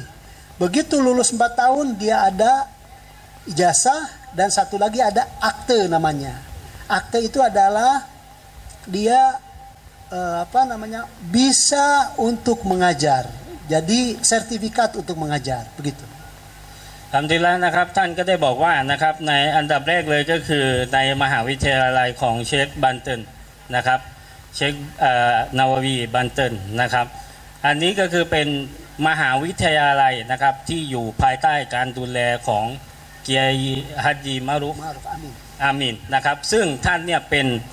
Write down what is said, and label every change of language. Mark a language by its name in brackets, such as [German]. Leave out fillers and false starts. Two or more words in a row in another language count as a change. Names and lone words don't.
[Indonesian] Begitu lulus 4 tahun dia ada ijazah, dan satu lagi ada akte namanya. Akte itu adalah dia bisa untuk mengajar. Jadi sertifikat untuk mengajar begitu. [Thai] ทำที่แล้วนะครับท่านก็ได้บอกว่านะครับในอันดับแรกเลยก็คือในมหาวิทยาลัยของเชคบันเตินนะครับเชคนาวาวีบันเตินนะครับอันนี้ก็คือเป็นมหาวิทยาลัยนะครับที่อยู่ภายใต้การดูแลของเกียร์ฮัจญีมารุอามินนะครับซึ่งท่านเนี่ยเป็น